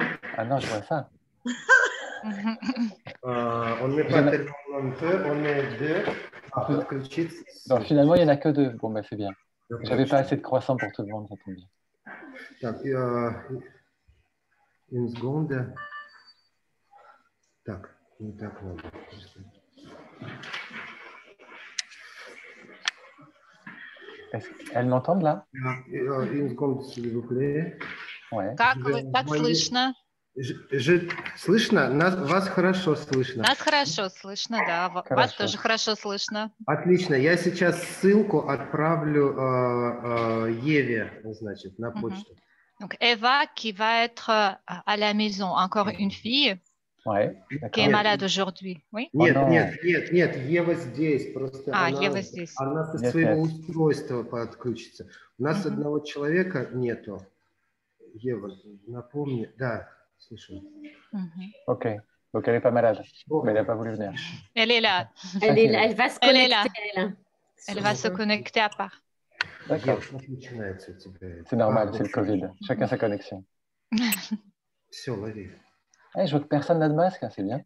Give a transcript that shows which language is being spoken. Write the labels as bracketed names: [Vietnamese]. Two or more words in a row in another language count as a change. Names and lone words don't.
[French] Ah non, je vois ça. On n'est pas tellement nombreux, on est deux. Donc finalement, il n'y en a que deux. Bon, ben c'est bien. J'avais pas assez de croissants pour tout le monde, ça tombe bien. Так, une seconde. [Russian] Так, не так надо. [French] Elles m'entendent là? Une seconde, s'il vous plaît. Ouais. [Russian] Как слышно? Слышно? Вас хорошо слышно. Нас хорошо слышно, да. Вас тоже хорошо слышно. Отлично. Я сейчас ссылку отправлю Еве, значит, на почту. [French] Donc Eva qui va être à la maison, encore une fille qui est malade aujourd'hui. Oui? [Russian] Нет, Ева здесь. Просто Ева здесь. Она со своего устройства подключится. У нас одного человека нету. Ева, напомни. Да, слышу. [French] Ok. Donc elle n'est pas malade, mais elle n'a pas voulu venir. Elle est là. Elle va se connecter. Elle va se connecter à part. D'accord. C'est normal, c'est le Covid. Chacun sa connexion. Je vois que personne n'a de masque, c'est bien.